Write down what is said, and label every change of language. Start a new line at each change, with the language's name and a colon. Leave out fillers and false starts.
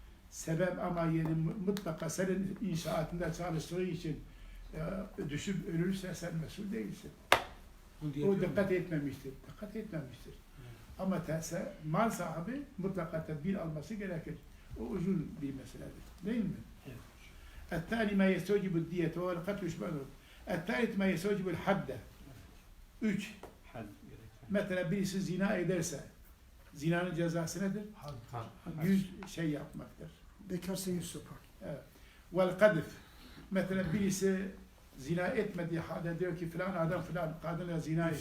Turkish: Sebep ama yani mutlaka senin inşaatında çalıştığı için düşüp ölürse sen mesul değilsin. Bu diyet O yok mu? dikkat etmemiştir. Dikkat etmemiştir. Ama mal sahibi mutlaka tedbir alması gerekir. O uzun bir meseledir. Değil mi? Evet.
Arabic: الثاني ما يستوجب الدية وهو القتل يشبهه. الثالث ما يستوجب الحد. 3.
Turkish: Had gerekir. Mesela birisi zina ederse zinanın cezası nedir? Had. 100 şey yapmaktır. bekarsa 100 sopa. Evet. Vel kadif. Mesela birisi zina etmediği halde diyor ki filan adam filan kadınla zina etti.